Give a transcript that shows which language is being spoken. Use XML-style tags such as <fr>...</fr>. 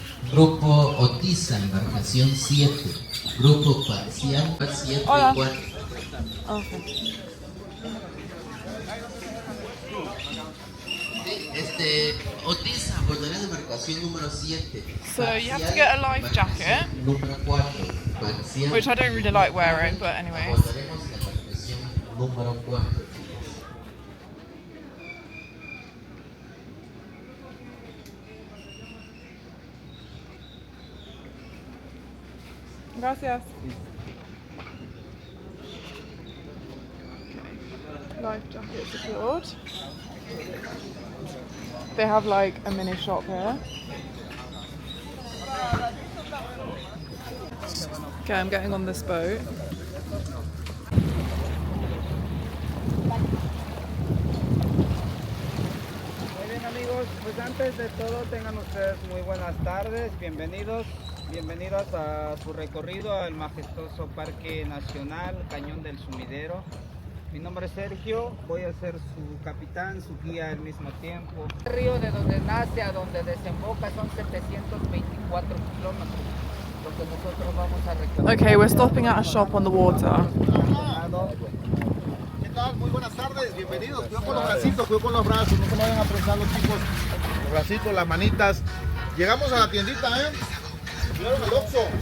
<es>Grupo Otiza embarcación 7. Grupo Parcial 7 y 4. Okay. Otiza abordará en embarcación número 7.</es> <en>So you have to get a life jacket,</en> <es>Número 4. Parcial,</es> <en>which I don't really like wearing, but anyways.</en> <es>abordaremos en embarcación número 4. Gracias.</es> <en>life jacket secured. They have like a mini shop here. Okay, I'm getting on this boat.</en> <es>Muy bien amigos, pues antes de todo tengan ustedes muy buenas tardes, bienvenidos a su recorrido al majestuoso Parque Nacional Cañón del Sumidero. Mi nombre es Sergio, voy a ser su capitán, su guía al mismo tiempo. El río de donde nace a donde desemboca son 724 kilómetros, lo que nosotros vamos a recorrer.</es> <en>Okay, we're stopping at a shop on the water.</en> <es>¿Qué tal? Muy buenas tardes, bienvenidos. Cuidado con los bracitos, cuidado con los brazos, no se vayan a prensar los chicos. Los bracitos, las manitas. Llegamos a la tiendita, Cuidado con el Oxxo.</es>